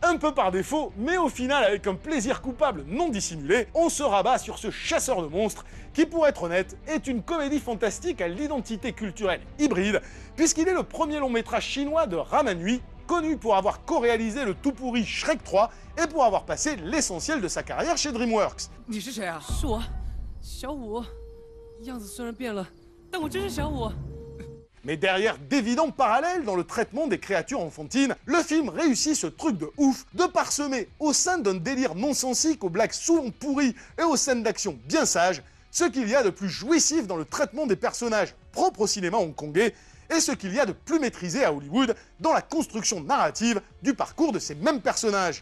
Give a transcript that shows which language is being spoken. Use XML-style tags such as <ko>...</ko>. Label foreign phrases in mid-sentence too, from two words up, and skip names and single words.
<fr>un peu par défaut, mais au final avec un plaisir coupable non dissimulé, on se rabat sur ce chasseur de monstres qui, pour être honnête, est une comédie fantastique à l'identité culturelle hybride, puisqu'il est le premier long métrage chinois de Ramanui, connu pour avoir co-réalisé le tout pourri Shrek 3 et pour avoir passé l'essentiel de sa carrière chez DreamWorks.</fr> <zh>你是谁啊？是我，小五，样子虽然变了，但我真是小五。</zh> <fr>Mais derrière d'évidents parallèles dans le traitement des créatures enfantines, le film réussit ce truc de ouf de parsemer au sein d'un délire non-sensique aux blagues souvent pourries et aux scènes d'action bien sages, ce qu'il y a de plus jouissif dans le traitement des personnages propres au cinéma hongkongais et ce qu'il y a de plus maîtrisé à Hollywood dans la construction narrative du parcours de ces mêmes personnages.</fr>